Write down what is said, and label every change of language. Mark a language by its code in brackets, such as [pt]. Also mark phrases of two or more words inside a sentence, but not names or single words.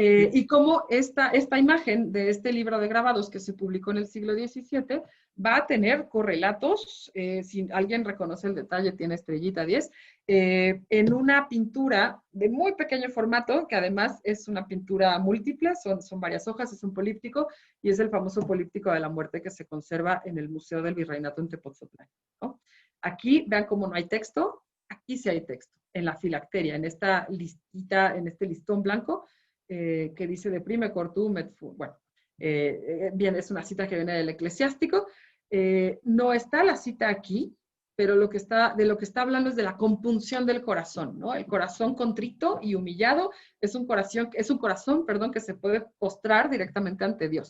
[es] Y cómo esta imagen de este libro de grabados que se publicó en el siglo XVII va a tener correlatos, si alguien reconoce el detalle, tiene estrellita 10, en una pintura de muy pequeño formato, que además es una pintura múltiple, son varias hojas, es un políptico, y es el famoso políptico de la muerte que se conserva en el Museo del Virreinato en Tepoztlán, ¿no? Aquí, vean cómo no hay texto, aquí sí hay texto, en la filacteria, en esta listita, en este listón blanco, que dice de prime cortum et fu. Bueno, bien, es una cita que viene del Eclesiástico. No está la cita aquí, pero de lo que está hablando es de la compunción del corazón, ¿no? El corazón contrito y humillado es un corazón, perdón, que se puede postrar directamente ante Dios.